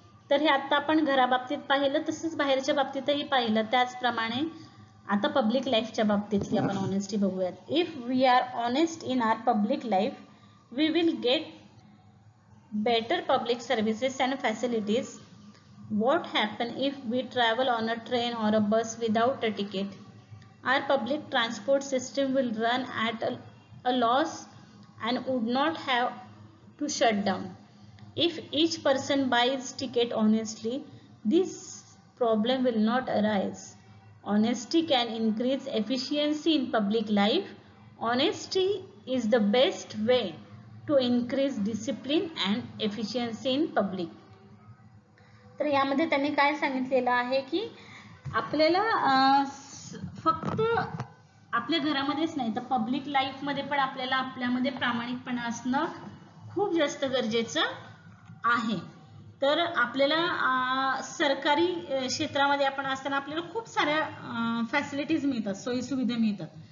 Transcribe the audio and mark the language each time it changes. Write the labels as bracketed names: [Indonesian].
[Marathi] तर हे आता आपण घराबाबतीत पाहिलं, तसंच बाहेरच्या बाबतीतही पाहिलं. त्याचप्रमाणे आता पब्लिक लाईफच्या बाबतीतली आपण ऑनेस्टी बघूयात. [English] If we are honest in our public life, we will get better public services and facilities. What happen if we travel on a train or a bus without a ticket? Our public transport system will run at a loss and would not have to shut down. If each person buys ticket honestly, this problem will not arise. Honesty can increase efficiency in public life. Honesty is the best way to increase discipline and efficiency in public. [Marathi] तर यामध्ये त्यांनी काय सांगितलेलं आहे की आपल्याला फक्त आपल्या घरामध्येच नाही तर पब्लिक लाईफ मध्ये पण आपल्याला आपल्यामध्ये प्रामाणिकपणा असणं खूप जास्त गरजेचं आहे. तर आपल्याला सरकारी क्षेत्रामध्ये आपण असताना आपल्याला खूप साऱ्या फॅसिलिटीज मिळतात, सोयी सुविधा मिळतात.